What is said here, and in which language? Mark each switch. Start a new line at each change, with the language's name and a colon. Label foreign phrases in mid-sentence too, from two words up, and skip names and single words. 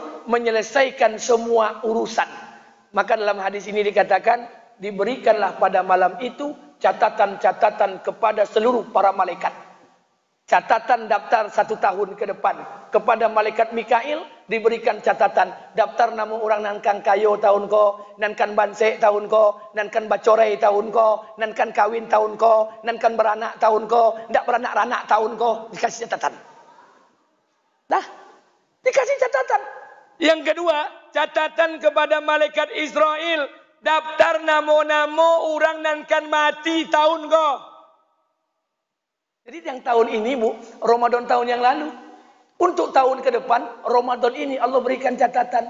Indonesian: Menyelesaikan semua urusan. Maka dalam hadis ini dikatakan, diberikanlah pada malam itu catatan-catatan kepada seluruh para malaikat. Catatan daftar 1 tahun ke depan. Kepada malaikat Mikail diberikan catatan daftar nama orang
Minangkabau: nankan kayo tahun ko, nankan bansek tahun ko, nankan bacorai tahun ko, nankan kawin tahun ko, nankan beranak tahun ko, ndak beranak-ranak tahun ko,
Indonesian: dikasih catatan. Dah, dikasih catatan. Yang kedua, catatan kepada malaikat Israel, daftar
Minangkabau: namo-namo orang nankan mati tahun ko.
Indonesian: Jadi yang tahun ini Bu, Ramadan tahun yang lalu, untuk tahun ke depan, Ramadan ini Allah berikan catatan.